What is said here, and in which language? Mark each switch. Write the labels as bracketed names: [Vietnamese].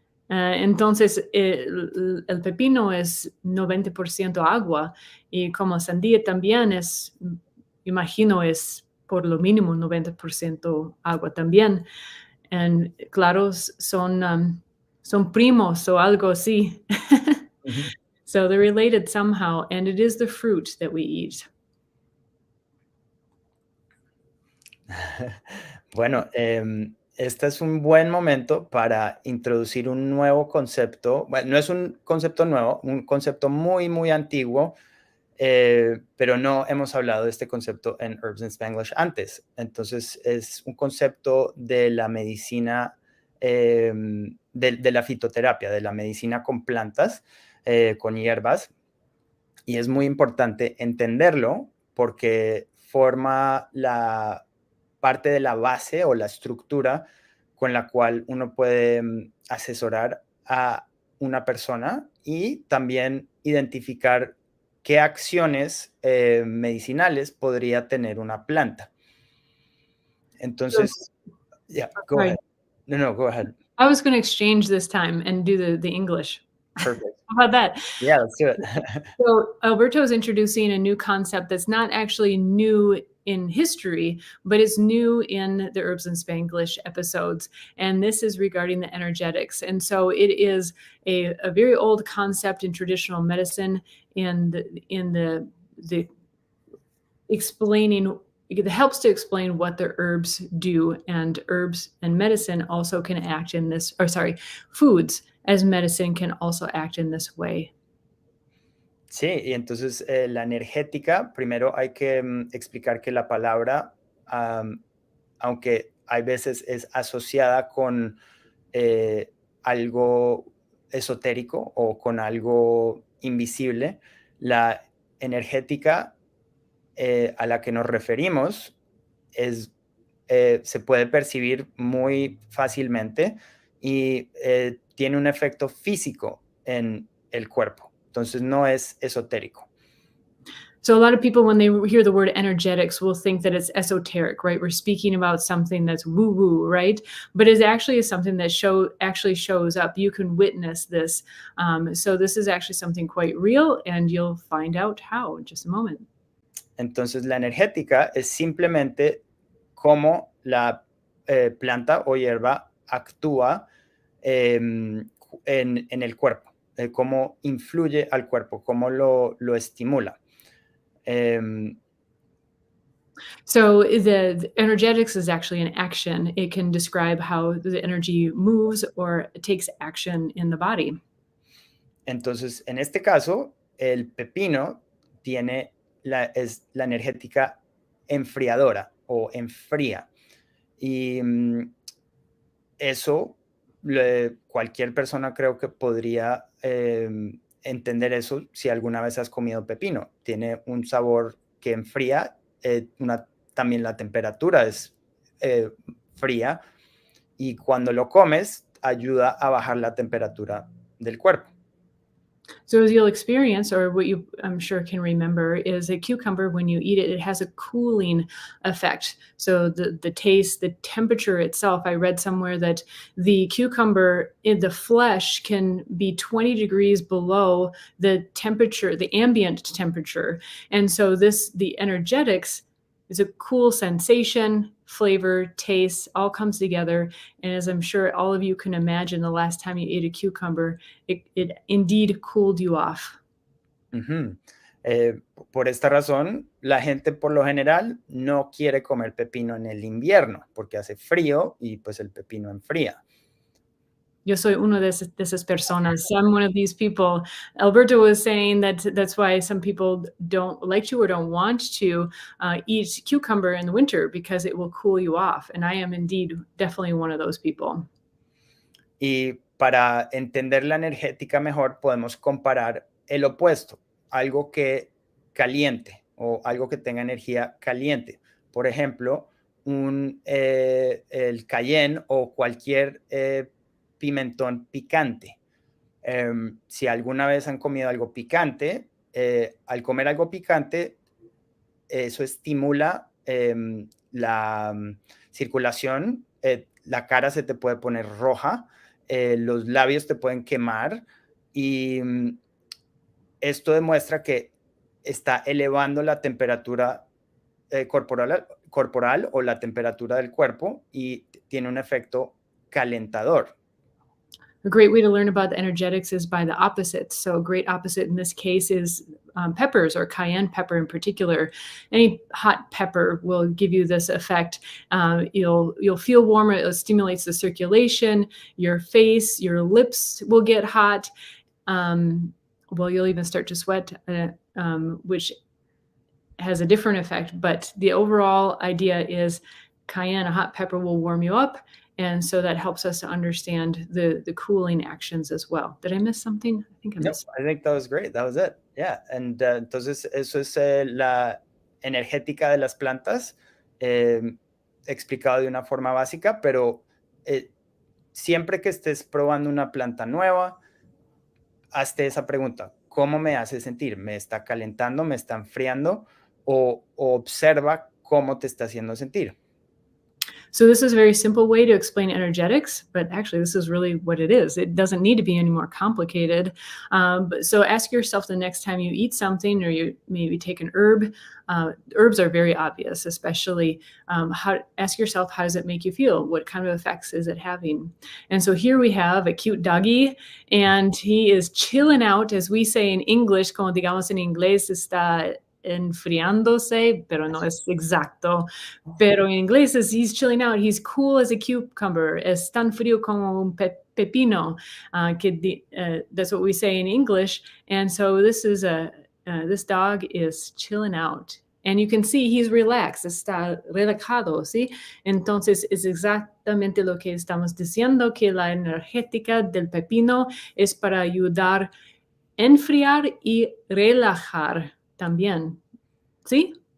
[Spanish] Entonces, el pepino es 90% agua, y como sandía también es, imagino, es por lo mínimo 90% agua también. [English] And [Spanish] claro, son primos o algo así. [English] So they're related somehow, and it is the fruit that we eat. [Spanish] Bueno, este es un buen momento para introducir un nuevo concepto. Bueno, no es un concepto nuevo, un concepto muy, muy antiguo, pero no hemos hablado de este concepto en Herbs in Spanglish antes. Entonces, es un concepto de la medicina, de la fitoterapia, de la medicina con plantas, con hierbas. Y es muy importante entenderlo porque forma la parte de la base o la estructura con la cual uno puede asesorar a una persona y también identificar qué acciones medicinales podría tener una planta. Entonces, [English] yeah, go ahead. No, go ahead. I was going to exchange this time and do the English. Perfect. How about that? Yeah, let's do it. So Alberto is introducing a new concept that's not actually new in history, but it's new in the Herbs in Spanglish episodes. And this is regarding the energetics. And so it is a very old concept in traditional medicine in the explaining. It helps to explain what the herbs do, and herbs and medicine also can act in this, or sorry, foods as medicine can also act in this way. [Spanish] Sí, y entonces la energética, primero hay que explicar que la palabra, aunque hay veces es asociada con algo esotérico o con algo invisible, la energética a la que nos referimos se puede percibir muy fácilmente y tiene un efecto físico en el cuerpo. Entonces no es esotérico. [English] So a lot of people, when they hear the word energetics, will think that it's esoteric, right? We're speaking about something that's woo-woo, right? But it actually is something that actually shows up. You can witness this. So this is actually something quite real, and you'll find out how in just a moment. [Spanish] Entonces la energética es simplemente cómo la planta o hierba actúa en el cuerpo, cómo influye al cuerpo, cómo lo estimula. [English] So the energetics is actually an action. It can describe how the energy moves or takes action in the body. [Spanish] Entonces, en este caso, el pepino es la energética enfriadora o enfría. Y eso, cualquier persona creo que podría entender eso si alguna vez has comido pepino. Tiene un sabor que enfría, también la temperatura es fría y cuando lo comes ayuda a bajar la temperatura del cuerpo. [English] So as you'll experience, or what you I'm sure can remember, is a cucumber, when you eat it, it has a cooling effect. So the taste, the temperature itself, I read somewhere that the cucumber in the flesh can be 20 degrees below the temperature, the ambient temperature. And so the energetics is a cool sensation, flavor, taste, all comes together. And as I'm sure all of you can imagine, the last time you ate a cucumber, it indeed cooled you off. Ujú. [Spanish] Por esta razón, la gente por lo general no quiere comer pepino en el invierno porque hace frío y pues el pepino enfría. Yo soy uno de esas personas. [English] I'm one of these people. Alberto was saying that that's why some people don't like to or don't want to eat cucumber in the winter, because it will cool you off. And I am indeed definitely one of those people. [Spanish] Y para entender la energética mejor, podemos comparar el opuesto, algo que caliente o algo que tenga energía caliente. Por ejemplo, el cayenne o cualquier pimentón picante. Si alguna vez han comido algo picante, al comer algo picante, eso estimula la circulación, la cara se te puede poner roja, los labios te pueden quemar y esto demuestra que está elevando la temperatura corporal o la temperatura del cuerpo y tiene un efecto calentador. [English] A great way to learn about the energetics is by the opposites. So a great opposite in this case is peppers, or cayenne pepper in particular. Any hot pepper will give you this effect. You'll feel warmer. It stimulates the circulation. Your face, your lips will get hot. Well, you'll even start to sweat, which has a different effect. But the overall idea is cayenne, a hot pepper, will warm you up. And so that helps us to understand the cooling actions as well. Did I miss something? I think I No, missed. I think that was great. That was it. Yeah. And [Spanish] entonces eso es la energética de las plantas, explicado de una forma básica, pero siempre que estés probando una planta nueva, hazte esa pregunta: ¿cómo me hace sentir? ¿Me está calentando? ¿Me está enfriando? O observa cómo te está haciendo sentir. [English] So this is a very simple way to explain energetics, but actually this is really what it is. It doesn't need to be any more complicated. So ask yourself the next time you eat something, or you maybe take an herb. Herbs are very obvious, especially ask yourself, how does it make you feel? What kind of effects is it having? And so here we have a cute doggy, and he is chilling out, as we say in English, [Spanish] como digamos en inglés, está enfriándose, pero no es exacto. Pero en inglés [English] is he's chilling out. He's cool as a cucumber. [Spanish] Es tan frío como un pepino. [English] That's what we say in English. And so this dog is chilling out. And you can see he's relaxed, [Spanish] está relajado, ¿sí? Entonces es exactamente lo que estamos diciendo, que la energética del pepino es para ayudar a enfriar y relajar también, ¿sí?